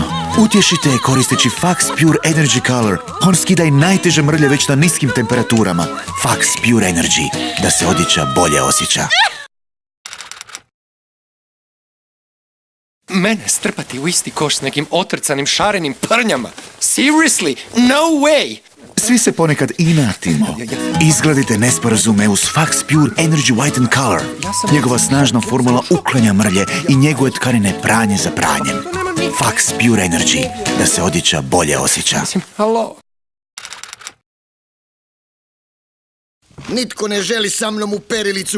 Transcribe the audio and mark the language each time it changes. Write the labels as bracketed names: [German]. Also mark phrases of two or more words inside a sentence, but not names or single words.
[Croatian] Utješite je koristeći Fax Pure Energy Color. On skida i najteže mrlje već na niskim temperaturama. Fax Pure Energy. Da se odjeća bolje osjeća. Mene strpati u isti koš s nekim otrcanim šarenim prnjama. [English] Seriously, no way! [Croatian] Svi se ponekad inatimo. Izgladite nesporazume uz Fax Pure Energy Whiten Color. Njegova snažna formula uklanja mrlje i njeguje tkanine pranje za pranjem. Fax Pure Energy. Da se odjeća bolje osjeća. Halo? Nitko ne želi sa mnom u perilicu.